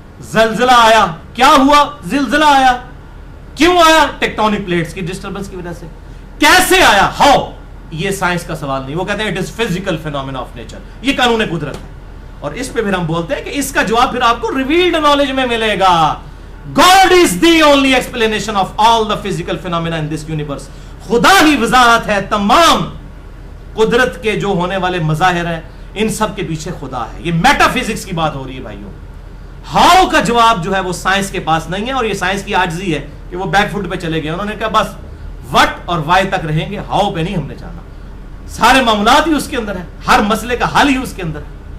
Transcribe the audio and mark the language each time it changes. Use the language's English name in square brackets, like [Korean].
[Urdu] زلزلہ آیا، کیا ہوا؟ زلزلہ آیا. کیوں آیا؟ ٹیکٹونک پلیٹس کی ڈسٹربنس کی وجہ سے. کیسے آیا؟ ہاؤ. یہ سائنس کا سوال نہیں، وہ کہتے ہیں [English] it is physical phenomena of nature, [Urdu] یہ قانون قدرت ہے. اور اس پہ پھر ہم بولتے ہیں کہ اس کا جواب پھر آپ کو ریویلڈ نالج میں ملے گا. [English] God is the only explanation of all the physical phenomena in this universe. [Urdu] خدا ہی وضاحت ہے تمام قدرت کے جو ہونے والے مظاہر ہیں، ان سب کے پیچھے خدا ہے. یہ میٹا فزکس کی بات ہو رہی ہے بھائیوں. ہاؤ کا جواب جو ہے وہ سائنس کے پاس نہیں ہے، اور یہ سائنس کی عاجزی ہے کہ وہ بیک فٹ پہ چلے گئے. انہوں نے کہا بس وٹ اور وائی تک رہیں گے، ہاؤ پہ نہیں ہم نے جانا. سارے معاملات ہی اس کے اندر ہیں، ہر مسئلے کا حل ہی اس کے اندر ہے.